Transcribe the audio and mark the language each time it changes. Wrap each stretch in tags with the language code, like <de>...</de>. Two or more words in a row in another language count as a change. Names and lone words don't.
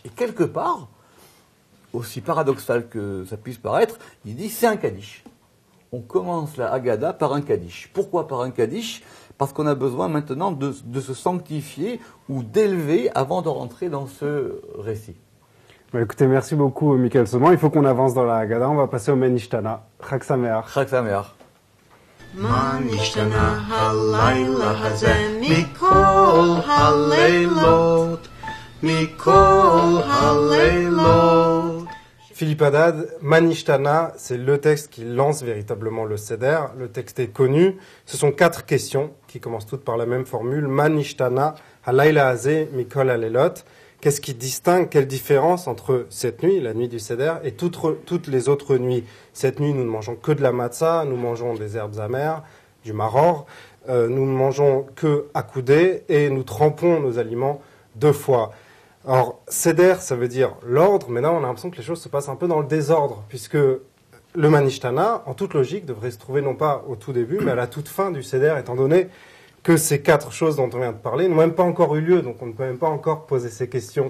<fr>Et quelque part, aussi paradoxal que ça puisse paraître, il dit c'est un Kaddish. On commence la Haggadah par un Kaddish. Pourquoi par un Kaddish? Parce qu'on a besoin maintenant de se sanctifier ou d'élever avant de rentrer dans ce récit. Bah, écoutez, merci beaucoup, Michael Sauban. Il faut qu'on avance dans la Haggadah. On va passer au Manishtana.</fr> <he>Chag Sameach. Chag Sameach. מה נשתנה הלילה הזה מכל הלילות, מכל הלילות.</he> <fr>Philippe Haddad, Manishtana, c'est le texte qui lance véritablement le Seder. Le texte est connu. Ce sont 4 questions qui commencent toutes par la même formule.</fr> <he>מה נשתנה הלילה הזה מכל הלילות.</he> <fr>Qu'est-ce qui distingue, quelle différence entre cette nuit, la nuit du Seder, et toutes les autres nuits? Cette nuit, nous ne mangeons que de la matzah, nous mangeons des herbes amères, du maror, nous ne mangeons que akoudé, et nous trempons nos aliments 2 fois. Alors, Seder, ça veut dire l'ordre, mais là, on a l'impression que les choses se passent un peu dans le désordre, puisque le Manishtana, en toute logique, devrait se trouver non pas au tout début, mais à la toute fin du Seder, étant donné que ces 4 choses dont on vient de parler n'ont même pas encore eu lieu, donc on ne peut même pas encore poser ces questions.</fr>